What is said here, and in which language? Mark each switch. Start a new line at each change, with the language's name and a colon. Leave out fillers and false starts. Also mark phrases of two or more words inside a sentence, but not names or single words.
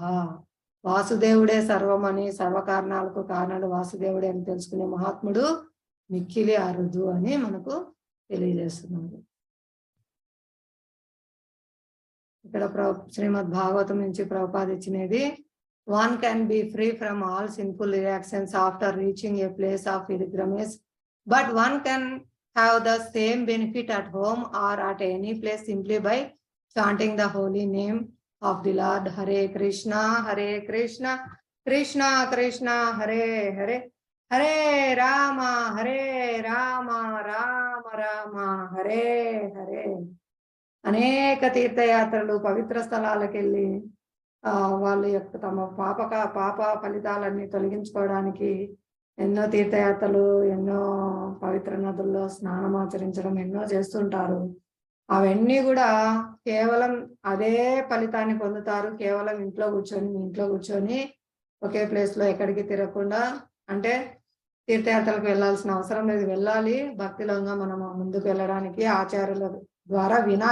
Telugu: వాసుదేవుడే సర్వమని, సర్వకారణాలకు కారణాలు వాసుదేవుడే అని తెలుసుకునే మహాత్ముడు మిక్కిలి అరుదు అని మనకు తెలియజేస్తున్నారు. ఇక్కడ శ్రీమద్ భాగవతం నుంచి ప్రభుపాద ఇచ్చినది,
English: one can be free from all sinful reactions after reaching a place of pilgrimage, but one can have the same benefit at home or at any place simply by chanting the holy name of the Lord.
Sanskrit: हरे कृष्ण, कृष्ण कृष्ण, हरे हरे, हरे राम, राम राम, हरे हरे.
Telugu: అనేక తీర్థయాత్రలు, పవిత్ర స్థలాలకు వెళ్ళి వాళ్ళ యొక్క తమ పాప ఫలితాలన్నీ తొలగించుకోవడానికి ఎన్నో తీర్థయాత్రలు, ఎన్నో పవిత్ర నదుల్లో స్నానం ఆచరించడం ఎన్నో చేస్తుంటారు. అవన్నీ కూడా కేవలం అదే ఫలితాన్ని పొందుతారు కేవలం ఇంట్లో కూర్చొని ఒకే ప్లేస్ లో ఎక్కడికి తిరగకుండా, అంటే తీర్థయాత్రలకు వెళ్ళాల్సిన అవసరం లేదు, వెళ్ళాలి భక్తిలోగా మనం ముందుకు వెళ్ళడానికి ఆచార్యుల ద్వారా వినాలి.